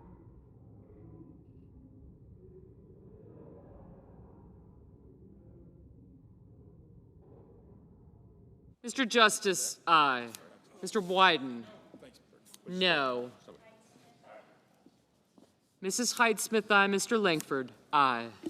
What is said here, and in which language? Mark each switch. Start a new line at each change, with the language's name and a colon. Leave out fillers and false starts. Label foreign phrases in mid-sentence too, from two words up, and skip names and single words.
English: Mr. Justice, aye. Mr. Wyden, no. Mrs. Hyde-Smith, aye. Mr. Langford, aye.